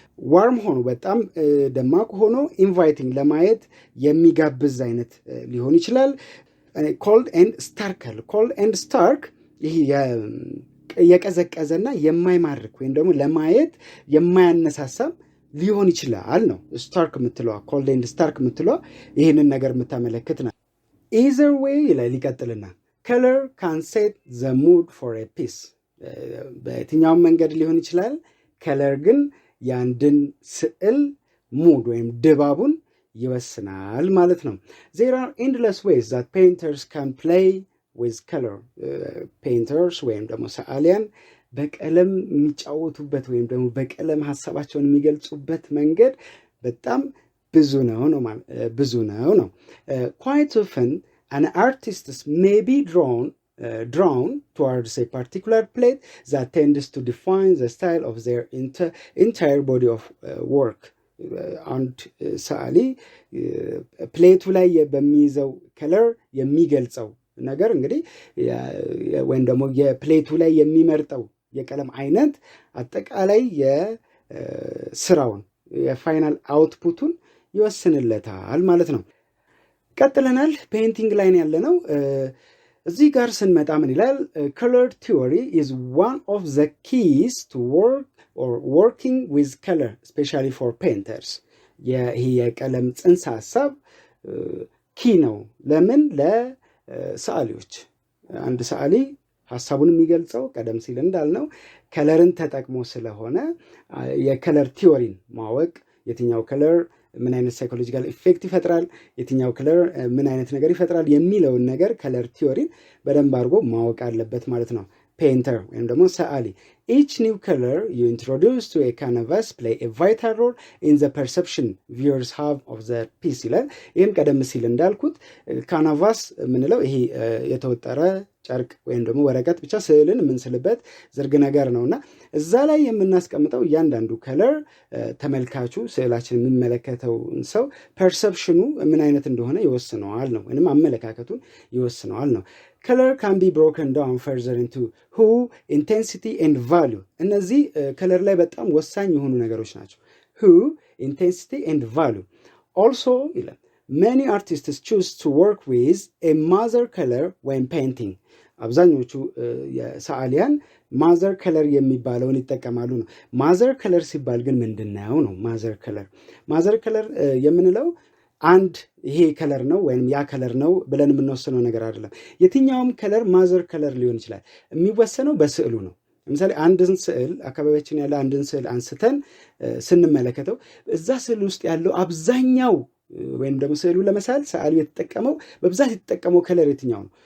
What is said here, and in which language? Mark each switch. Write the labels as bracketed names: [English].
[Amharic] ዋርም ሆኖ በጣም ደማቅ ሆኖ ኢንቫይቲንግ ለማየት የሚጋብዝ አይነት ሊሆን ይችላል። cold and stark አለ። cold and stark ይሄ የቀዘቀዘና የማይማርክ ወይም ደግሞ ለማየት የማያነሳሳም ሊሆን ይችላል ነው። ስታርክ የምትለዋ cold and stark የምትለዋ ይሄንን ነገር የምታመለክት ነው። [English] Either way [Amharic] ይላል ይቀጥልና [English] color can set the mood for a piece. [Amharic] በየትኛውም መንገድ ሊሆን ይችላል። ከለር ግን የአንድን ስዕል ሙድ ወይም ድባቡን ይወስናል ማለት ነው። [English] There are endless ways that painters can play with color. painters [Amharic] ወይም ደግሞ ሰዓሊያን በቀለም የሚጫወቱበት ወይም ደግሞ በቀለም ሀሳባቸውን የሚገልጹበት መንገድ በጣም ብዙ ነው። [English] Quite often an artist may be drawn towards a particular plate that tends to define the style of their entire body of work. [Amharic] አንድ ሰዓሊ ፕሌቱ ላይ በሚይዘው ከለር የሚገልጸው ነገር እንግዲህ ወይም ደግሞ የፕሌቱ ላይ የሚመርጠው የቀለም አይነት አጠቃላይ የስራውን የፋይናል አውትፑቱን ይወስንለታል ማለት ነው። ቀጥለናል። ፔይንቲንግ ላይ ያለነው እዚህ ጋር ስንመጣ ምን ይላል? [English] color theory is one of the keys to working with color especially for painters. [Amharic] ይሄ የቀለም ጽንሰ ሐሳብ ኪ ነው። ለምን? ለሰዓሊዎች። አንድ ሰዓሊ ሐሳቡን የሚገልጸው ቀደም ሲል እንዳልነው ከለርን ተጠቅሞ ስለሆነ የከለር ቲዮሪን ማወቅ የትኛው ከለር ምን አይነት ሳይኮሎጂካል ኢፌክት ይፈጥራል፣ የትኛው ከለር ምን አይነት ነገር ይፈጥራል የሚለውን ነገር ከለር ቲዮሪን በደንብ አድርጎ ማወቅ አለበት ማለት ነው ፔይንተር ወይም ደግሞ ሰዓሊ። [English] Each new color you introduce to a canvas play a vital role in the perception viewers have of the piece [Amharic] ይላል። ይህም ቀደም ሲል እንዳልኩት ካናቫስ የምንለው ይሄ የተወጠረ ጨርቅ ወይም ደግሞ ወረቀት ብቻ ስዕልን የምንስልበት ዝርግ ነገር ነውና እዛ ላይ የምናስቀምጠው እያንዳንዱ ከለር ተመልካቹ ስዕላችን የሚመለከተው ሰው ፐርሰፕሽኑ ምን አይነት እንደሆነ ይወስነዋል ነው፣ ወይንም አመለካከቱን ይወስነዋል ነው። [English] color can be broken down further into hue, intensity and value. [Amharic] እነዚህ ከለር ላይ በጣም ወሳኝ የሆኑ ነገሮች ናቸው። [English] hue, intensity and value. Also [Amharic] ይላል [English] many artists choose to work with a mother color when painting. [Amharic] አብዛኞቹ የሰዓሊያን ማዘር ከለር የሚባለውን ይጠቀማሉ ነው። ማዘር ከለር ሲባል ግን ምንድነው ነው? ማዘር ከለር የምንለው አንድ ይሄ ከለር ነው ወይም ያ ከለር ነው ብለን የምንወስነው ነገር አይደለም። የትኛውም ከለር ማዘር ከለር ሊሆን ይችላል። የሚወሰነው በስዕሉ ነው። ለምሳሌ አንድን ስዕል አካባቢያችን ያለ አንድን ስዕል አንስተን ስንመለከተው እዛ ስዕል ውስጥ ያለው አብዛኛው ወይም ደግሞ ስዕሉ ለመሳል ሰዓሊ የተጠቀመው በብዛት የተጠቀመው ከለር የትኛው ነው?